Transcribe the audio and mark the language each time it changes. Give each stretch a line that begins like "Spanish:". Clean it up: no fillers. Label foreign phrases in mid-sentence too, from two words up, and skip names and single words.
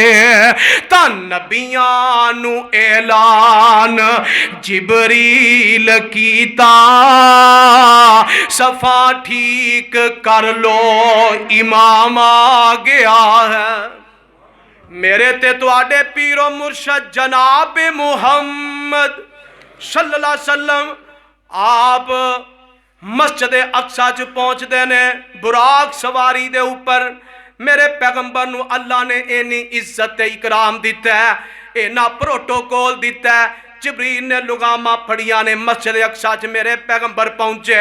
Punjabi: تاں نبیاں نو اعلان جبریل کیتا صفا ٹھیک کر لو امام آ گیا ہے. میرے تے تہاڈے پیرو مرشد جناب محمد
Arabic: صلى الله عليه وسلم
Punjabi: آپ مسجد اقصیٰ چ پہنچتے نے براق سواری دے اوپر. میرے پیغمبر نو اللہ نے انی عزت اکرام دتا ہے، انا پروٹوکول دتا ہے. جبریل نے لگاما پھڑیا نے مسجد اقصیٰ چ میرے پیغمبر پہنچے.